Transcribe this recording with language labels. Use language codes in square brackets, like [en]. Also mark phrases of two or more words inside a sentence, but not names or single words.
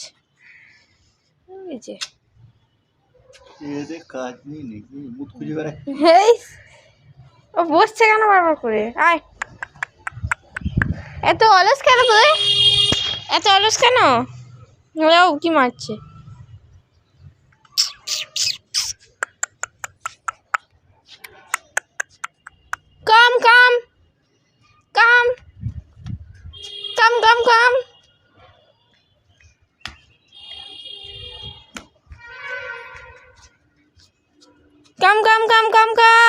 [bn] এই যে কাজ নেই নাকি, মুখ খুঁজে বেড়াচ্ছে। ও বসছে কেন বারবার করে? আয়। এত অলস কেন তুই? এত অলস কেন? ওরাও কি মারছে? কাম কাম কাম কাম কাম কাম। কাম কাম কাম কাম কাম।